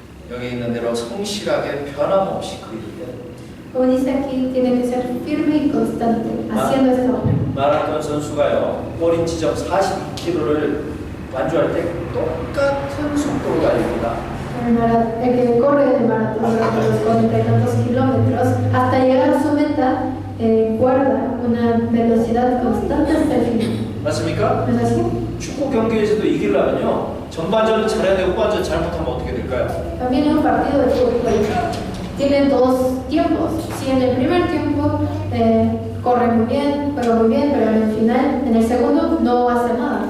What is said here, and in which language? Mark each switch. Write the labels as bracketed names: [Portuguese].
[Korean] 여기 있는 대로 성실하게 변함없이 그 일을 [Spanish] Como dice aquí, tiene que ser firme y constante haciendo esta obra. [Korean] 마라톤 선수가요 골인 지점 42km를 완주할 때 똑같은 속도로 달립니다. [Spanish] El que corre el maratón durante los 40 y tantos kilómetros hasta llegar a su meta guarda una velocidad constante hasta el final. [Korean] 맞습니까? [Spanish] ¿No es así? [Korean] 축구 경기에서도 이기려면요 전반전은 잘해야 되고 후반전 잘못하면 어떻게 될까요? [Spanish] También en un partido de fútbol tiene dos tiempos. Si en el primer tiempo corre muy bien, juega muy bien, pero en el final, en el segundo, no hace nada.